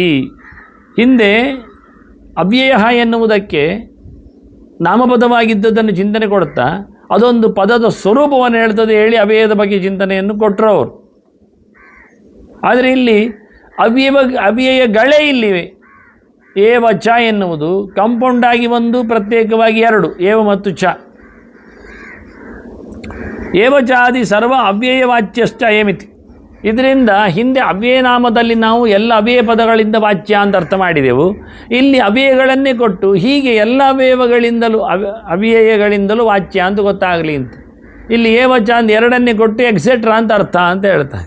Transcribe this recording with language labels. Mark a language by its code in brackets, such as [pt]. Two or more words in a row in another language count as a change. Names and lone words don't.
[kn] ಹಿಂದೆ ಅವ್ಯಯ ಎನ್ನುವುದಕ್ಕೆ ನಾಮಪದವಾಗಿದ್ದದನ್ನು ಚಿಂತನೆ ಕೊಡುತ್ತಾ ಅದೊಂದು ಪದದ ಸ್ವರೂಪವನ್ನು ಹೇಳ್ತದೆ ಹೇಳಿ ಅವ್ಯಯದ ಬಗ್ಗೆ ಚಿಂತನೆಯನ್ನು ಕೊಟ್ಟರು ಅವರು. ಆದರೆ ಇಲ್ಲಿ ಅವ್ಯಯಗಳೇ ಇಲ್ಲಿವೆ. [sa] ಏವ ಚ [kn] ಎನ್ನುವುದು ಕಾಂಪೌಂಡ್ ಆಗಿ ಒಂದು, ಪ್ರತ್ಯೇಕವಾಗಿ ಎರಡು, ಏವ ಮತ್ತು ಚ. [sa] ಏವ ಚ ಆದಿ ಸರ್ವ ಅವ್ಯಯವಾಚ್ಯಶ್ಚ ಅಯಮಿತಿ. [kn] ಇದರಿಂದ ಹಿಂದೆ ಅವ್ಯಯನಾಮದಲ್ಲಿ ನಾವು ಎಲ್ಲ ಅವ್ಯಯ ಪದಗಳಿಂದ ವಾಚ್ಯ ಅಂತ ಅರ್ಥ ಮಾಡಿದೆವು. ಇಲ್ಲಿ ಅವ್ಯಯಗಳನ್ನೇ ಕೊಟ್ಟು ಹೀಗೆ ಎಲ್ಲ ಅವ್ಯಯಗಳಿಂದಲೂ ಅವ್ಯಯಗಳಿಂದಲೂ ವಾಚ್ಯ ಅಂತ ಗೊತ್ತಾಗಲಿ ಅಂತ ಇಲ್ಲಿ ಏವಚ ಅಂತ ಎರಡನ್ನೇ ಕೊಟ್ಟು ಎಕ್ಸೆಟ್ರಾ ಅಂತ ಅರ್ಥ ಅಂತ ಹೇಳ್ತಾರೆ.